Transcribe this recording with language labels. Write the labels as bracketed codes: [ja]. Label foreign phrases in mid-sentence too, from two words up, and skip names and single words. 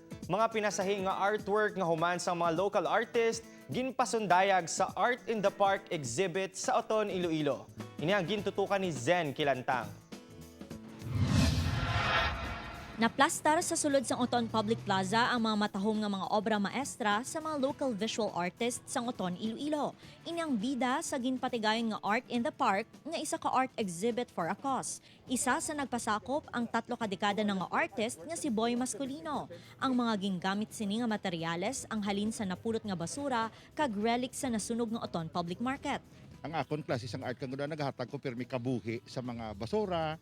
[hil] Mga pinasahi nga artwork nga human sa mga [en] local artist [hil] ginpasundayag sa Art in the Park exhibit sa Oton, Iloilo. Ini ang gintutukan ni Zen Kilantang. Naplastar sa sulod sang Oton Public Plaza ang mga matahom nga mga obra maestra sa mga [en] local visual artists [hil] sang Oton, Iloilo. Inyang bida sa ginpatigayon nga Art in the Park nga isa ka [en] art exhibit for a cause. [hil] Isa sa nagpasakop ang 3 ka dekada ng nga artist nga si Boy Masculino. Ang mga gingamit sini nga materyales ang halin sa napulot nga basura kag relic sa nasunog nga Oton Public Market. Ang akon klase sang art kang naghatag ko pirmi kabuhi sa mga basura.